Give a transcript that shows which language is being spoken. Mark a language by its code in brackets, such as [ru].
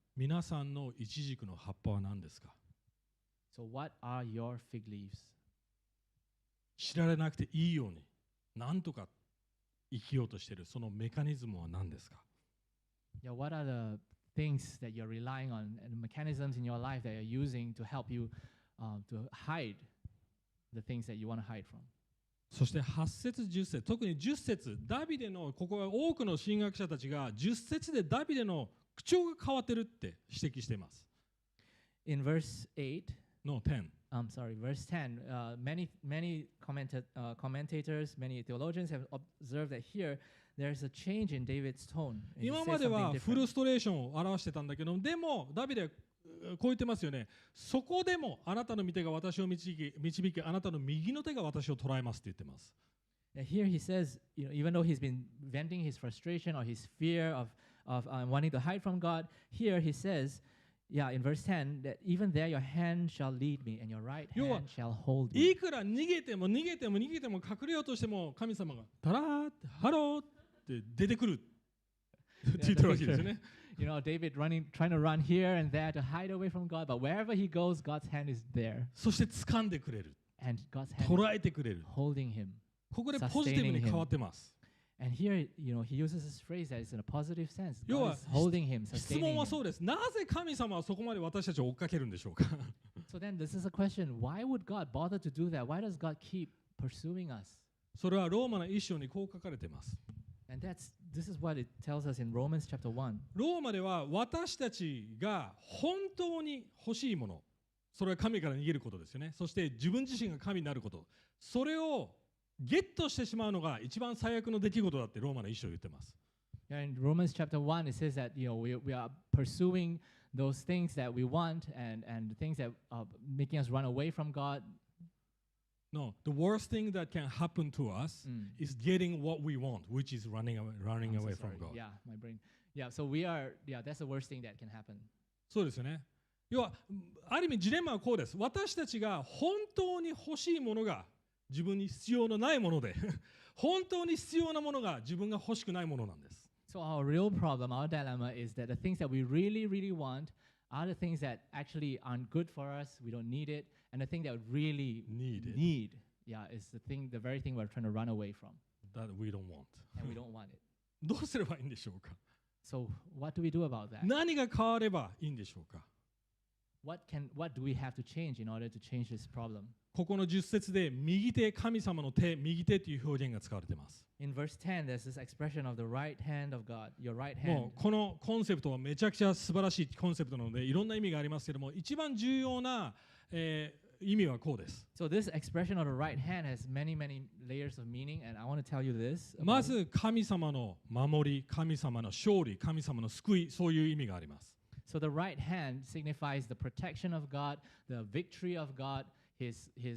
[ja] 皆さんのイチジクの葉っぱは何ですか？ [en] So what are your fig leaves? [ja] 知られなくていいように何とか生きようとしているそのメカニズムは何ですか？ [en] What are the things that you're relying on and mechanisms in your life that you're using to help you to hide the things that you want to hide from? [ja] そして8節10節、特に10節、ダビデのここは多くの神学者たちが10節でダビデの口調が変わってるって指摘しています。 [en] In verse 8, No, 10. Verse 10, many commentators, many theologians have observed that here there's a change in David's tone. [ja] 今まではフルストレーションを表してたんだけど、でもダビデはこう言ってますよね。そこでもあなたの御手が私を導き、あなたの右の手が私を捉えますって言ってます。 [en] Here he says, even though he's been venting his frustration or his fear of wanting to hide from God, here he says, in verse 10, that even there your hand shall lead me and your right hand shall hold me. [ja] いくら逃げても隠れようとしても神様がタラーってハローって出てくる。って言ってるわけですよね。 [en] You know, David trying to run here and there to hide away from God, but wherever he goes, God's hand is there. [ja] そして掴んでくれる。 [en] And God's hand [ja] 捉えてくれる。 [en] is holding him. [ja] ここでポジティブに変わってます。 [en] And here, you know, he uses this phrase that is in a positive sense. [ja] 要 [en] God [ja] は [en] is holding him, [ja] 質 [en] sustaining [ja] 問は [en] him. [ja] そうです。なぜ神様はそこまで私たちを追っかけるんでしょうか。 [en] So then this is a question. Why would God bother to do that? Why does God keep pursuing us? [ja] それはローマの一章にこう書かれています。 [en] And this is what it tells us in Romans chapter 1. [ja] ローマでは私たちが本当に欲しいもの、それは神から逃げることですよね。そして自分自身が神になること、それをゲットしてしまうのが一番最悪の出来事だってローマの一章言ってます。 [en] Yeah, in Romans chapter 1, it says that, you know, we are pursuing those things that we want and things that are making us run away from God. No, the worst thing that can happen to us is getting what we want, which is running away I'm so from sorry. God. Yeah, my brain. Yeah, so that's the worst thing that can happen. [ja] そうですよね。要は、ある意味ジレンマはこうです。私たちが本当に欲しいものが自分に必要のないもので、本当に必要なものが自分が欲しくないものなんです。 [en] So our real problem, our dilemma is that the things that we really, really want are the things that actually aren't good for us, we don't need it, and the thing that we really need, yeah, is the very thing we're trying to run away from. That we don't want. And we don't want it. [ja] どうすればいいんでしょうか。 [en] So what do we do about that? [ja] 何が変わればいいんでしょうか。 [en] What do we have to change in order to change this problem? [ja] ここの10節で右手、神様の手、右手という表現が使われています。 [en] In verse 10, there's this expression of the right hand of God, your right [ja] もうこのコンセプトはめちゃくちゃ素晴らしいコンセプトなのでいろんな意味がありますけれども、一番重要な、意味はこうです。 [en] So this expression of the right hand has many, many layers of meaning, and I want to tell you this. [ja] まず神様の守り、神様の勝利、神様の救い、そういう意味があります。 [en] So the right hand signifies the protection of God, the victory of God, his